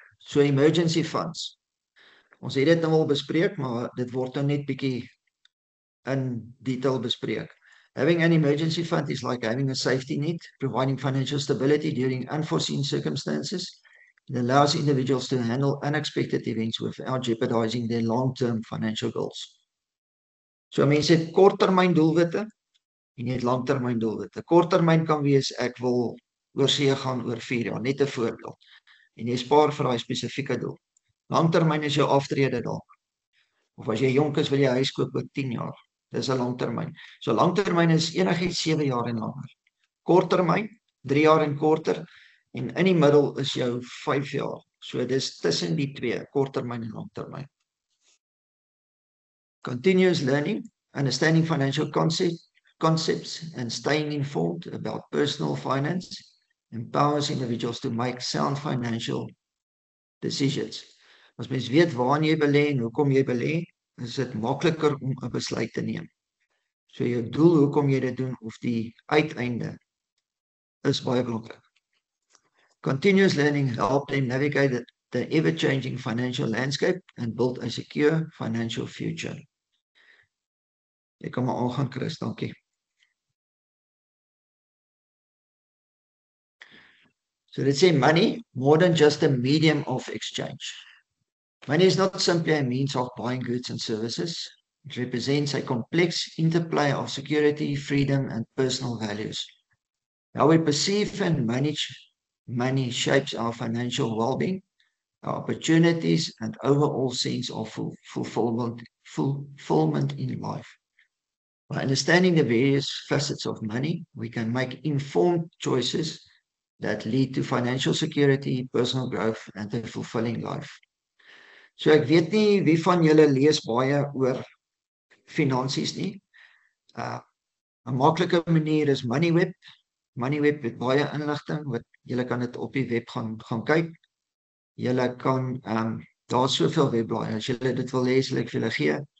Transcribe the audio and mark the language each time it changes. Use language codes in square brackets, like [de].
[en] So emergency funds. [af] Ons het dit nou al bespreek, maar dit word nou net bietjie in detail bespreek. [en] Having an emergency fund is like having a safety net, providing financial stability during unforeseen circumstances. It allows individuals to handle unexpected events without jeopardizing their long-term financial goals. [af] So mense het korttermyn doelwitte en jy het langtermyn doelwitte. Korttermyn kan wees ek wil oor see gaan oor 4 jaar, net 'n voorbeeld. En jy spaar vir daai spesifieke doel. Langtermyn is jou aftrede dalk. Of as jy jonk is wil jy 'n huis koop oor 10 jaar. Dis 'n langtermyn. So langtermyn is enigiets 7 jaar en langer. Korttermyn 3 jaar en korter en in die middel is jou 5 jaar. So dis tussen die twee, korttermyn en langtermyn. [en] Continuous learning, understanding financial concepts and staying informed about personal finance empowers individuals to make sound financial decisions. [af] As mens weet waaraan jy belê en hoekom jy belê, is dit makliker om 'n besluit te neem. So jou doel hoekom jy dit doen of die uiteinde is baie belangrik. [en] Continuous learning helps them navigate the ever-changing financial landscape and build a secure financial future. [af] Jy kan maar aangaan, Chris, dankie. [en] So let's say money, more than just a medium of exchange. Money is not simply a means of buying goods and services. It represents a complex interplay of security, freedom, and personal values. How we perceive and manage money shapes our financial well-being, our opportunities, and overall sense of fulfillment in life. By understanding the various facets of money, we can make informed choices that lead to financial security, personal growth, and a fulfilling life. [af] So ek weet nie wie van julle lees baie oor finansies nie. 'n maklike manier is MoneyWeb. MoneyWeb het baie inligting wat julle kan dit op die web gaan kyk. Julle kan daar's soveel webblaaie. As julle dit wil lees, sal ek vir julle gee.